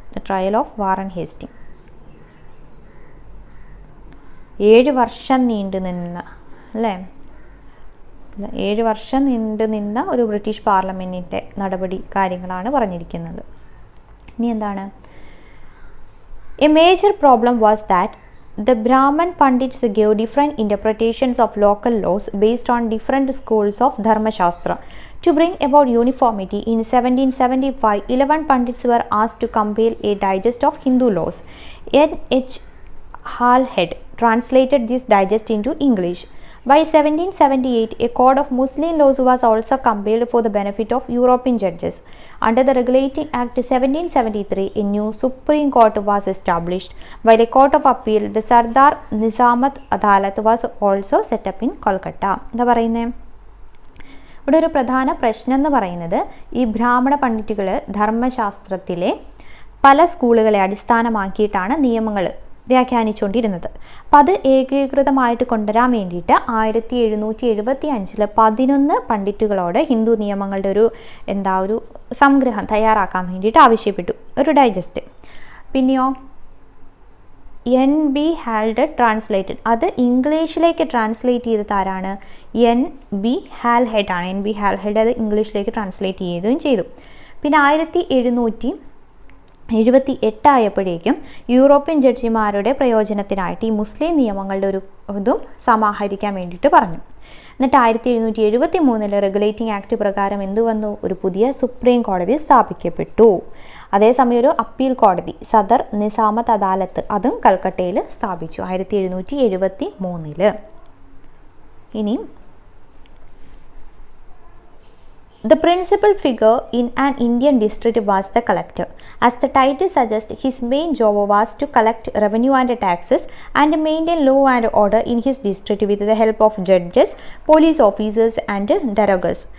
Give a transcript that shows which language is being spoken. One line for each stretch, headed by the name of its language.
English: the trial of
Malayalam: Warren Hasting 7 വർഷം നീണ്ടു നിന്ന, അല്ലേ, 7 വർഷം നീണ്ടു നിന്ന ഒരു ബ്രിട്ടീഷ് പാർലമെൻറ്റിൻ്റെ നടപടി കാര്യങ്ങളാണ് പറഞ്ഞിരിക്കുന്നത്. ഇനി എന്താണ്?
English: A major problem was that the Brahman Pandits gave different interpretations of local laws based on different schools of Dharma Shastra. To bring about uniformity, in 1775, 11 Pandits were asked to compile a digest of Hindu laws. N.H. Halhed translated this digest into English. By 1778, a code of Muslim laws was also compiled for the benefit of European judges. Under the Regulating Act 1773, a new Supreme Court was established, while a Court of Appeal, the Sardar Nizamat Adalat, was also set up in Kolkata.
Malayalam: എന്താ പറയുന്നത്? ഇവിടെ ഒരു പ്രധാന പ്രശ്നം എന്ന് പറയുന്നത്, ഈ ബ്രാഹ്മണ പണ്ഡിറ്റുകൾ ധർമ്മശാസ്ത്രത്തിലെ പല സ്കൂളുകളെ അടിസ്ഥാനമാക്കിയിട്ടാണ് നിയമങ്ങൾ വ്യാഖ്യാനിച്ചുകൊണ്ടിരുന്നത്. അപ്പം അത് ഏകീകൃതമായിട്ട് കൊണ്ടുവരാൻ വേണ്ടിയിട്ട് 1775 11 പണ്ഡിറ്റുകളോട് ഹിന്ദു നിയമങ്ങളുടെ ഒരു സംഗ്രഹം തയ്യാറാക്കാൻ വേണ്ടിയിട്ട് ആവശ്യപ്പെട്ടു, ഒരു ഡൈജസ്റ്റ്. പിന്നെയോ N.B. Halhed ട്രാൻസ്ലേറ്റഡ്, അത് ഇംഗ്ലീഷിലേക്ക് ട്രാൻസ്ലേറ്റ് ചെയ്തത് ആരാണ്? N.B. Halhed ആണ്. N.B. Halhed അത് ഇംഗ്ലീഷിലേക്ക് ട്രാൻസ്ലേറ്റ് ചെയ്യുകയും ചെയ്തു. പിന്നെ 1778 ആയപ്പോഴേക്കും യൂറോപ്യൻ ജഡ്ജിമാരുടെ പ്രയോജനത്തിനായിട്ട് ഈ മുസ്ലിം നിയമങ്ങളുടെ ഇതും സമാഹരിക്കാൻ വേണ്ടിയിട്ട് പറഞ്ഞു. എന്നിട്ട് 1773 റെഗുലേറ്റിംഗ് ആക്ട് പ്രകാരം എന്ത് വന്നു? ഒരു പുതിയ സുപ്രീം കോടതി സ്ഥാപിക്കപ്പെട്ടു. അതേസമയം ഒരു അപ്പീൽ കോടതി, സദർ നിസാമത്ത് അദാലത്ത്, അതും കൽക്കട്ടയിൽ സ്ഥാപിച്ചു 1773.
English: ഇനി the principal figure in an Indian district was the collector. As the title suggests, his main job was to collect revenue and taxes and maintain law and order in his district with the help of judges, police officers and darogers.